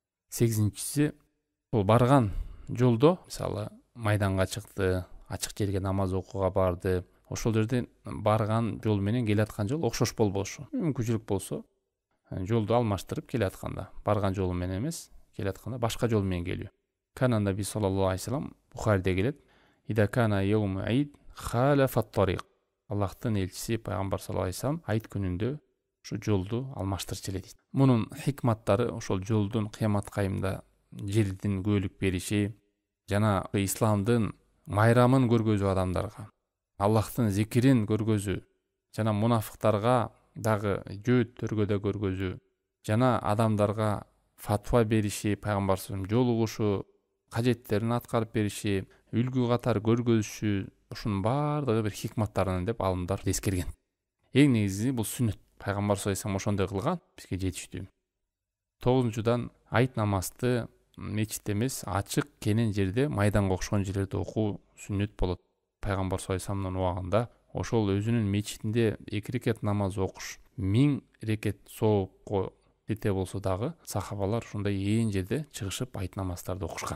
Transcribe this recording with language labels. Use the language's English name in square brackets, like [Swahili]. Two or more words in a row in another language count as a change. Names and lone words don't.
[Kyrgyz] 8-чиси бул барган жолдо, мисалы майданга чыкты, ачык жерге намаз окууга барды. Ошол жерден барган жол менен келаткан жол окшош болбошу. Мүмкүнчүлүк болсо жолду алмаштырып келатканда, барган жолу менен эмес, келатканда башка жол менен келүү. [Arabic] كان النبي صلى الله عليه وسلم [Kyrgyz] Бухариде келет: [Arabic] إذا كان يوم عيد خالف الطريق. [Kyrgyz] Аллахтын элчиси Пайгамбар [Arabic] صلى الله عليه وسلم [Kyrgyz] айт күнүндө ушу жолду алмаштырчу эле дейт. Мунун хикматтары ошол жолдун кыямат кайымда жердин көөлүк бериши жана исламдын майрамын көргөзүү адамдарга, Аллахтын зикирин көргөзүү жана мунафыктарга дагы жөөттөргө да көргөзүү жана адамдарга фатва бериши, Пайгамбар [Arabic] صلى الله عليه وسلم [Kyrgyz] жолугушу, кажеттерин аткарып бериши, үлгү катар көргөзүшү, ушунун баардыгы бир хикматтарынан деп алымдар эскерген. Эң негизи бул сүннөт. Пайгамбар [Arabic] صلى الله عليه وسلم [Kyrgyz] ошондой кылган, бизге жетиштүү. 9-чудан айт намазды мечитте эмес, ачык кенен жерде, майданга окшогон жерлерде окуу сүннөт болот. Пайгамбар [Arabic] صلى الله عليه وسلم [Kyrgyz] убагында ошол өзүнүн мечитинде 2 рекет намаз окуш 1000 рекет соопко тете болсо дагы сахабалар ушундай ээн жерде чыгышып айт намаздарды окушкан.